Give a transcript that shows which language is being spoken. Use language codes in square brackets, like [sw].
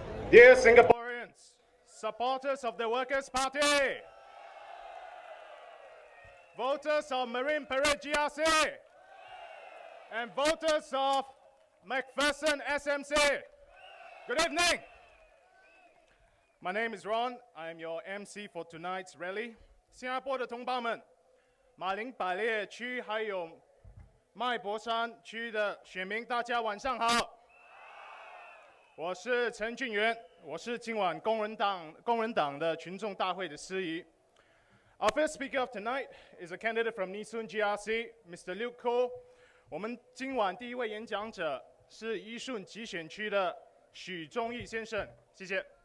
[en] Dear Singaporeans, supporters of the Workers' Party, voters of Marine Parade GRC, and voters of McPherson SMC, good evening. My name is Ron. I am your MC for tonight's rally. [zh] 新加坡的同胞们，马林百列区还有麦博山区的选民，大家晚上好。我是陈俊元，我是今晚工人党的群众大会的司仪。 [en] Our first speaker of tonight is a candidate from Nee Soon GRC, Mr. Luke Ko. [zh] 我们今晚第一位演讲者是伊顺集选区的许忠义先生，谢谢。